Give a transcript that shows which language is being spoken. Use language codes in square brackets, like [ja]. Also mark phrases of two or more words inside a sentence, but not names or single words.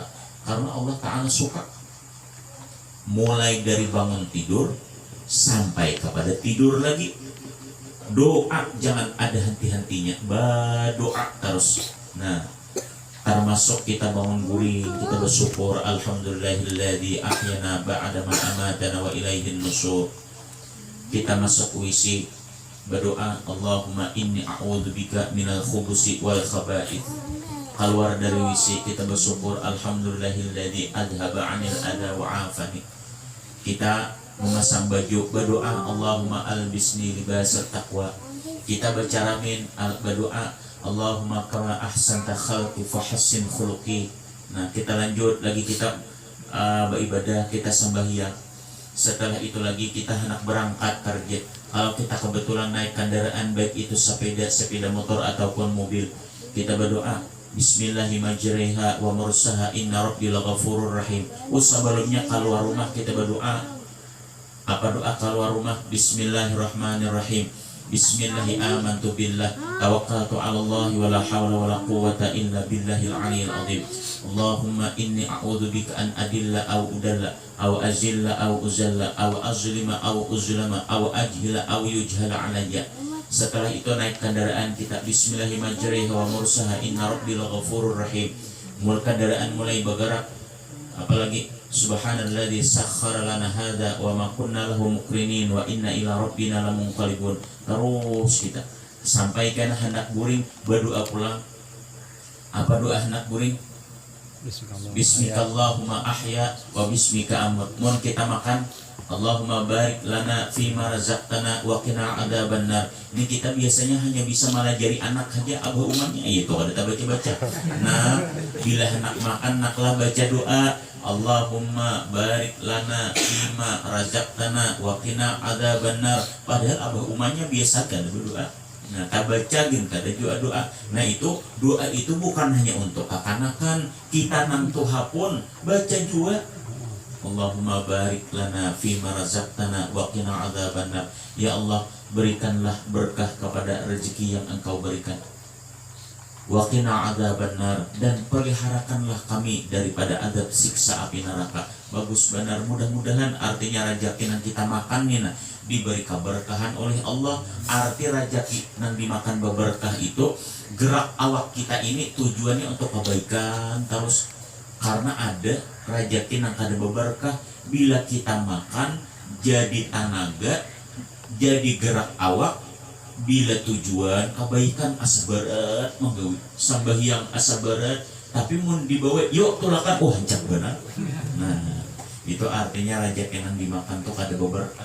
[id] Karena Allah Ta'ala suka. Mulai dari bangun tidur sampai kepada tidur lagi, doa jangan ada henti-hentinya, berdoa terus. Nah, termasuk kita bangun guring, kita bersyukur [ar] الحمد لله الذي أحيانا بعد ما أماتنا وإليه النشور. [id] Kita masuk WC berdoa [ar] اللهم إني أعوذ بك من الخبث والخبائث. [id] Keluar dari WC kita bersyukur [ar] الحمد لله الذي أذهب عني الأذى وعافاني. [id] Kita memasang baju berdoa [ar] اللهم ألبسني لباس التقوى. [id] Kita bercaramin berdoa [ar] اللهم كما أحسنت خلقي فحسن خلقي. [id] Nah kita lanjut lagi, kita beribadah, kita sembahyang. Setelah itu lagi kita hendak berangkat kerja. Kalau kita kebetulan naik kendaraan baik itu sepeda motor ataupun mobil, kita berdoa [ar] بسم الله الرحمن الرحيم ومرساها إن ربي لغفور رحيم. [id] Sebelumnya keluar rumah kita berdoa. Apa doa keluar rumah? [ar] بسم الله الرحمن الرحيم. بسم الله آمنت بالله توكلت على الله ولا حول ولا قوة إلا بالله العلي العظيم. اللهم إني أعوذ بك أن أضل أو أضل أو أزل أو أزل أو أظلم أو أظلم أو أجهل أو يجهل علي. [id] Setelah itu naik kendaraan kita [ar] بسم الله الرحمن الرحيم ومرساها إن ربي لغفور رحيم. [id] Mulai kendaraan mulai bergerak, apalagi [ar] سبحان الذي سخر لنا هذا وما كنا له مقرنين وإنا إلى ربنا لمنقلبون. [id] Terus kita sampaikan hendak guring, berdoa pulang. Apa doa hendak guring? [ar] باسمك اللهم أحيا وباسمك أموت. [id] Mun kita makan [ar] اللهم بارك لنا فيما رزقتنا وقنا عذاب النار. [id] Ini kita biasanya hanya bisa melajari anak saja abah umatnya itu ada tak baca-baca. Nah, bila hendak makan naklah baca doa [ar] اللهم بارك لنا فيما رزقتنا وقنا عذاب النار. [bjn] Padahal abah umatnya biasa kan berdoa. Nah, tak baca gin kada doa-doa. [id] Nah, itu doa itu bukan hanya untuk kekanakan, kita nang Tuhan pun baca juga. [ar] اللهم بارك لنا فيما رزقتنا وقنا عذاب النار. [id] Ya Allah, berikanlah berkah kepada rezeki yang Engkau berikan. [ar] وقنا عذاب النار, [id] dan peliharakanlah kami daripada adab siksa api neraka. Bagus benar, mudah-mudahan artinya rezeki yang kita makan nih diberi keberkahan oleh Allah. Arti rezeki yang dimakan berkah itu gerak awak kita ini tujuannya untuk kebaikan terus. [bjn] Karena ada rezeki yang kada berkah, bila kita makan jadi tenaga, jadi gerak awak, bila tujuan kebaikan asa berat menggawi sambahyang asa berat, tapi mun dibawa yuk tulakan hancak benar. [id] Nah itu artinya rezeki yang dimakan tuh kada berkah.